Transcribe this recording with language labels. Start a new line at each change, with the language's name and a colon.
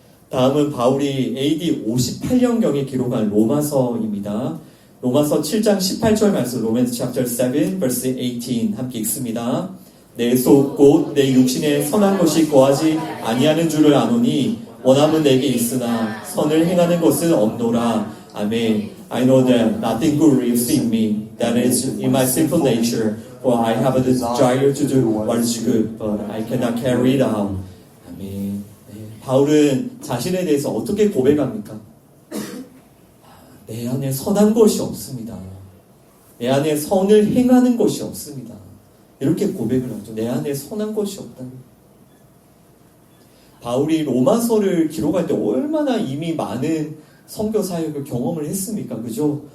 Korean: 다음은 바울이 AD 58년경에 기록한 로마서입니다. 로마서 7장 18절 말씀,
English: Romans chapter 7 verse 18
Korean: 함께 읽습니다. 내 속 곧 내 육신에 선한 것이 거하지 아니하는 줄을 아노니 원함은 내게 있으나 선을 행하는 것은 없노라. 아멘.
English: I know that nothing good lives in me, that is in my sinful nature, for I have a desire to do what is good, but I cannot carry it out.
Korean: 아멘. 바울은 자신에 대해서 어떻게 고백합니까? 내 안에 선한 것이 없습니다. 내 안에 선을 행하는 것이 없습니다. 이렇게 고백을 하죠. 내 안에 선한 것이 없다는. 바울이 로마서를 기록할 때 얼마나 이미 많은 선교 사역을 경험을 했습니까? 그죠?